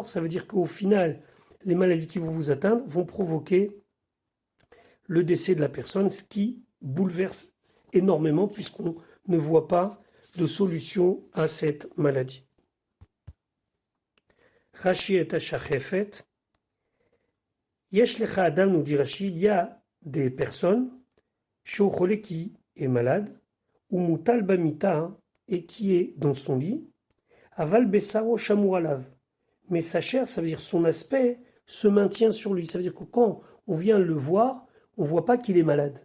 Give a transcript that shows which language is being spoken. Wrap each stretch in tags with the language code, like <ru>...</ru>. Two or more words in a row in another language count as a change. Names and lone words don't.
<fr>Ça veut dire qu'au final, les maladies qui vont vous atteindre vont provoquer le décès de la personne, ce qui bouleverse énormément puisqu'on ne voit pas de solution à cette maladie. Rashi et Ashachefet.</fr> <he>יש לך אדם,</he> <fr>nous dit Rashi, il y a des personnes, Shochole qui est malade, ou</fr> <he>מוטל במיטה,</he> <fr>et qui est dans son lit,</fr> <he>אבל בשרו שמור עליו.</he> <fr>Mais sa chair, ça veut dire son aspect, se maintient sur lui. Ça veut dire que quand on vient le voir, on ne voit pas qu'il est malade.</fr>